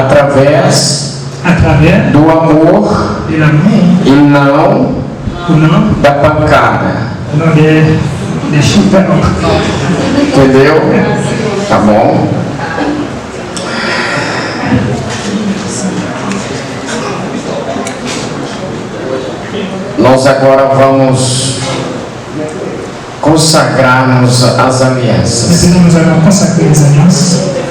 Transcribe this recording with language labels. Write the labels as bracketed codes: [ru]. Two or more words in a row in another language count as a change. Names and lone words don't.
[fr] à travers [pt] do amor [fr] de l'amour [pt] e não [fr] ou non, [pt] da pancada. [fr] non des chiffres. [pt] Entendeu? Tá bom? Nós agora vamos consagrarmos as alianças. [fr] Maintenant, nous allons consacrer les alliances.